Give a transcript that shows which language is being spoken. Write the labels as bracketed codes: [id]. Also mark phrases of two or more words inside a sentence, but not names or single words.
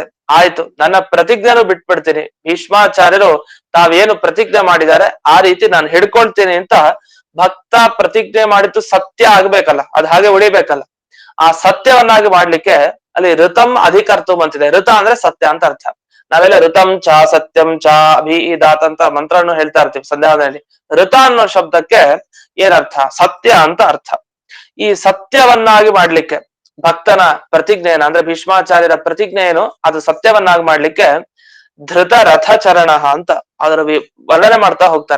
[kn] ಆಯ್ತು, ನನ್ನ ಪ್ರತಿಜ್ಞೆನೂ ಬಿಟ್ಬಿಡ್ತೀನಿ. ಭೀಷ್ಮಾಚಾರ್ಯರು ತಾವೇನು ಪ್ರತಿಜ್ಞೆ ಮಾಡಿದ್ದಾರೆ ಆ ರೀತಿ ನಾನು ಹಿಡ್ಕೊಳ್ತೀನಿ ಅಂತ ಭಕ್ತ ಪ್ರತಿಜ್ಞೆ ಮಾಡಿದ್ದು ಸತ್ಯ ಆಗ್ಬೇಕಲ್ಲ, ಅದ್ ಹಾಗೆ ಉಳಿಬೇಕಲ್ಲ. ಆ ಸತ್ಯವನ್ನಾಗಿ ಮಾಡ್ಲಿಕ್ಕೆ ಅಲ್ಲಿ [sa] ಋತಂ ಅಧಿಕರ್ತುಂ [kn] ಅಂತಿದೆ. ಋತ ಅಂದ್ರೆ ಸತ್ಯ ಅಂತ ಅರ್ಥ. ನಾವೆಲ್ಲ [sa] ಋತಂ ಚ ಸತ್ಯಂ ಚ ಅಭಿದಾತ್ [kn] ಅಂತ ಮಂತ್ರವನ್ನು ಹೇಳ್ತಾ ಇರ್ತೀವಿ ಸಂಧ್ಯಾವನಲ್ಲಿ. ಋತ ಅನ್ನೋ ಶಬ್ದಕ್ಕೆ ಏನರ್ಥ? ಸತ್ಯ ಅಂತ ಅರ್ಥ. ಈ ಸತ್ಯವನ್ನಾಗಿ ಮಾಡ್ಲಿಕ್ಕೆ ಭಕ್ತನ ಪ್ರತಿಜ್ಞೆಯನ್ನ, ಅಂದ್ರೆ ಭೀಷ್ಮಾಚಾರ್ಯರ ಪ್ರತಿಜ್ಞೆ ಏನು, ಅದು ಸತ್ಯವನ್ನಾಗಿ ಮಾಡ್ಲಿಕ್ಕೆ [sa] ಧೃತ ರಥಚರಣ [kn] ಅಂತ ಅದರ ವರ್ಣನೆ ಮಾಡ್ತಾ ಹೋಗ್ತಾರೆ.